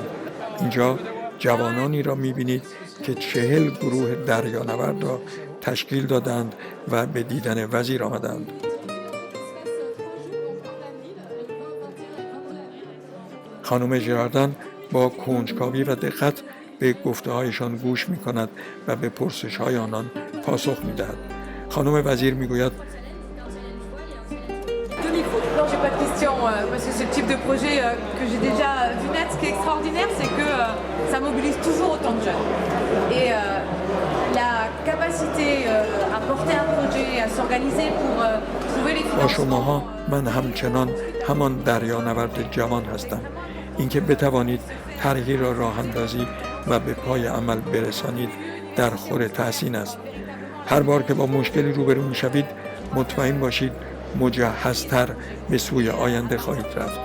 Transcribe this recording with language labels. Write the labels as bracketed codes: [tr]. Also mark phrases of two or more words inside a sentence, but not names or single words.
[fa] اینجا جوانانی را می‌بینید که 40 گروه دریانورد را تشکیل دادند و به دیدن وزیر آمدند. خانم ژیراردن با کنجکاوی و دقت به گفته‌هایشان گوش می‌کند و به پرسش‌های آنان پاسخ می‌دهد. خانم وزیر می‌گوید [fr] Non, j'ai pas de question, parce que c'est le type de projet que j'ai déjà vu naître. Ce qui est extraordinaire, c'est que ça mobilise toujours autant de jeunes. Et la capacité à porter un projet, à s'organiser pour trouver les [fa] با [fr] financements. [fa] شماها من همچنان همان دریانورد جوان هستم. اینکه بتوانید طرحی را راه اندازی و به پای عمل برسانید در خور تحسین است. هر بار که با مشکلی روبرو می‌شوید مطمئن باشید مجهزتر به سوی آینده خواهید رفت.